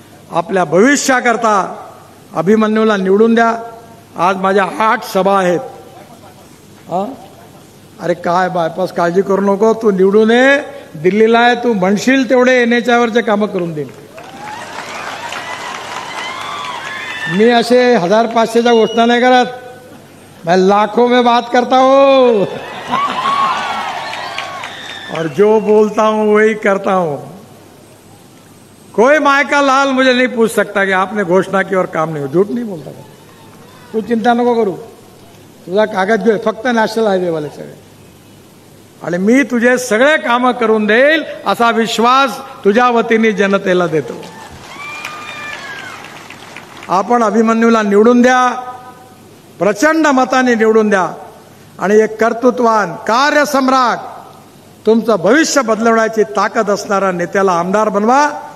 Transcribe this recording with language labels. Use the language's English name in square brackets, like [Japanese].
[Marathi] आपल्या भविष्याकरता अभिमन्यूला निवडून द्या. आज माझ्या 8 सभा आहेत. अरे काय बायपास, काळजी करू नको, तू निवडून ये. दिल्लीला आहे, तू म्हणशील तेवढे NHवरचे कामं करून देईन. मी असे 1500च्या घोषणा नाही करत, [Hindi] मैं लाखों में बात करता हूं और जो बोलता हूं वही करता हूं. कोई माय का लाल मुझे नहीं पूछ सकता कि आपने घोषणा की और काम नहीं हो. झूठ नहीं बोलता. [Marathi] तू चिंता नको करू, तुझा कागद घेऊ, फक्त नॅशनल हायवेवाले सगळे, आणि मी तुझे सगळे कामं करून देईल असा विश्वास तुझ्या वतीने जनतेला देतो. आपण अभिमन्यूला निवडून द्या, प्रचंड मताने निवडून द्या आणि एक कर्तृत्ववान, कार्यसम्राट, तुमचं भविष्य बदलवण्याची ताकद असणारा नेत्याला आमदार बनवा.